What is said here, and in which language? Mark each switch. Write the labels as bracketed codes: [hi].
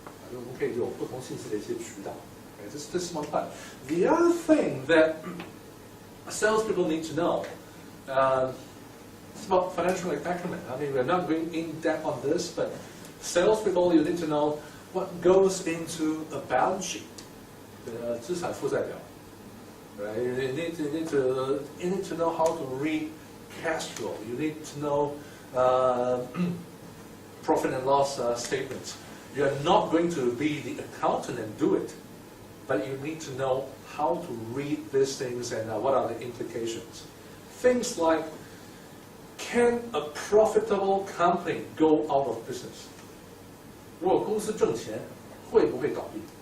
[zh] 我们可以有不同信息的一些渠道。 [en] Okay, this is one part. The other thing that salespeople need to know is about financial acumen. I mean, we're not going in depth on this, but salespeople, you need to know what goes into a balance sheet, 资产负债表. Right? You need to know how to read cash flow. You need to know profit and loss statements. You are not going to be the accountant and do it, but you need to know how to read these things and what are the implications. Things like, can a profitable company go out of business? [zh] 如果公司挣钱，会不会倒闭？